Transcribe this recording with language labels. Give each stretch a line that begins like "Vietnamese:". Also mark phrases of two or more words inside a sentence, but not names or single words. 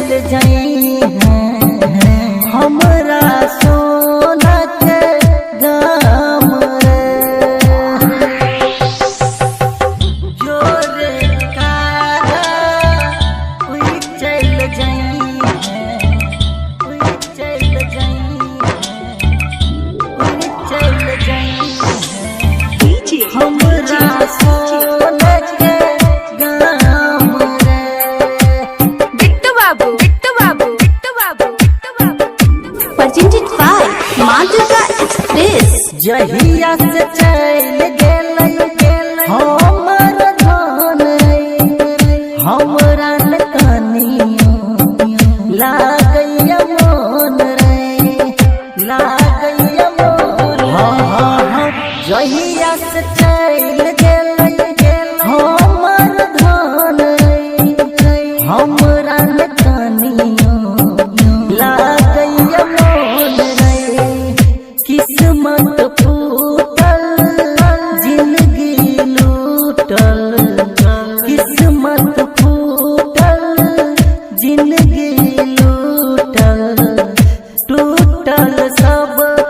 Maithili: जाई हैं हमरा सोना के गाम जोरे कागा उई चल जाई हैं उई चल जाई उई चल जाई हमरा सोना के गाम
English: presented by Madhuka Express।
Maithili: जहिया से चल गेलै हमर धन हमरा न कनियो लागैया मोन रे लागैया मोन जहिया से चल गेलै हमर धन हमरा न कनियो लागैया मोन रे किस्मत फूटल जिंदगी लूटल किस्मत फूटल जिंदगी लूटल टूटल सब